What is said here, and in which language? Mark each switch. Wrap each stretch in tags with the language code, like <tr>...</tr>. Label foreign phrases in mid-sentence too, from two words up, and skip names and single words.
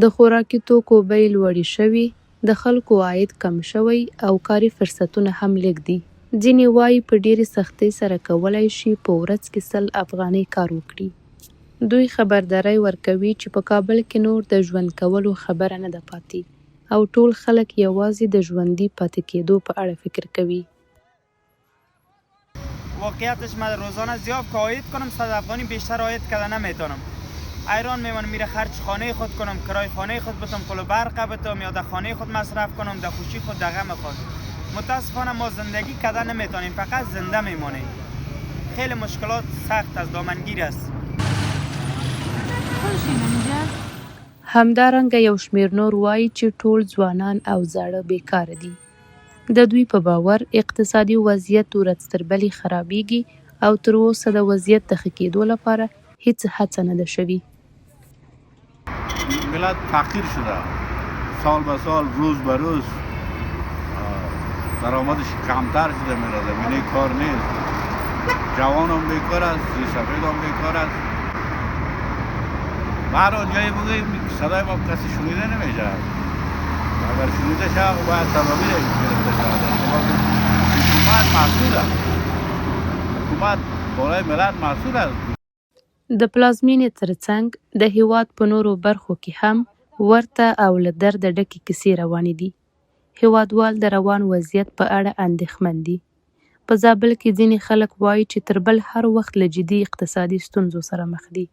<ps>د خوراکي توکو بیې لوړې شوي، د خلکو عاید کم شوی او کاري فرصتونه هم لږ دي. ځینې وایي په ډېرې سختۍ سره کولی شي په ورځ کې 100 افغانۍ کار وکړي. دوی خبرداری ورکوي چې په کابل کې نور د ژوند کولو خبره نه ده پاتې او ټول خلک یوازې د ژوندي پاتې کېدو په اړه فکر کوي.</ps> <fa>واقعیتش من روزانه زیاد که عاید کنم 100 افغانی بیشتر عاید کردن نمیتونم. ایران میمونم میره خرج خانه خود کنم، کرای خانه خود بتم، پول برق بتم یا در خانه خود مصرف کنم، در خوشی خود در غم خود. متاسفانه ما زندگی کردن نمیتونیم، فقط زنده میمونیم. خیلی مشکلات سخت از دامنگیر است.</fa> <ps>همدارنګه یو شمېر نور وایي چې ټول ځوانان او زاړه بیکاره دي. د دوی په باور اقتصادي وضعیت ورځ تر بلې خرابېږي او تر اوسه د وضعیت د ښه کېدو لپاره هیڅ هڅه نه ده شوې.</ps> <fa>ملت فقیر شده، سال به سال روز به روز درآمدش کمتر شده میره، زمینه کار نیست، جوان هم بیکار است، سفید هم بیکار است. هر جایی بگوییم صدای ما کسی شنیده نمیشه. اگر شنیده شد باید تدابیر گرفته شود. حکومت مسئول است، حکومت بالای ملت مسئول است.</fa> <ps>د پلازمینې ترڅنګ د هیواد په نورو برخو کې هم ورته او له درده ډکې کیسې روانې دي. هیوادوال د روان وضعیت په اړه اندېښمن دي. په زابل کې ځینې خلک وایي چې تر بل هر وخت له جدي اقتصادي ستونزو سره مخ دي.</ps>